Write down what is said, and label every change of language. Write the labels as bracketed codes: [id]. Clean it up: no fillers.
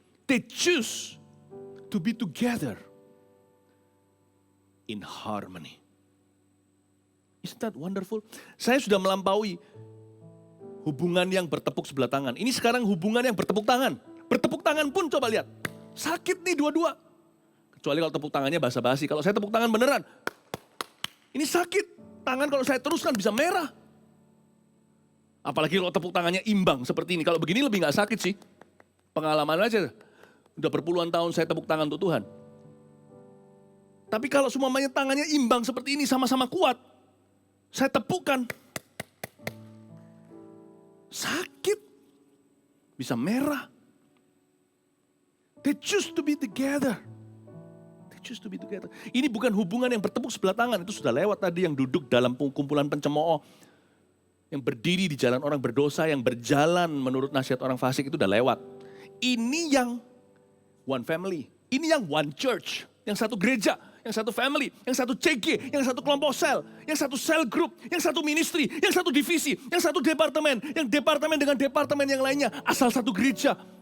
[en] They choose to be together in harmony. Isn't that wonderful? [id] Saya sudah melampaui hubungan yang bertepuk sebelah tangan. Ini sekarang hubungan yang bertepuk tangan. Bertepuk tangan pun coba lihat. Sakit nih dua-dua. Kecuali kalau tepuk tangannya basa-basi. Kalau saya tepuk tangan beneran. Ini sakit. Tangan kalau saya teruskan bisa merah. Apalagi kalau tepuk tangannya imbang seperti ini. Kalau begini lebih gak sakit sih. Pengalaman aja. Udah berpuluhan tahun saya tepuk tangan untuk Tuhan. Tapi kalau semuanya tangannya imbang seperti ini sama-sama kuat. Saya tepukkan. Sakit. Bisa merah. [en] They choose to be together. They choose to be together. [id] Ini bukan hubungan yang bertepuk sebelah tangan. Itu sudah lewat tadi, yang duduk dalam kumpulan pencemooh. Yang berdiri di jalan orang berdosa, yang berjalan menurut nasihat orang fasik, itu udah lewat. Ini yang [en] one family. [id] Ini yang [en] one church. [id] Yang satu gereja, yang satu family, yang satu CG, yang satu kelompok sel, yang satu cell group, yang satu ministry, yang satu divisi, yang satu departemen, yang departemen dengan departemen yang lainnya, asal satu gereja.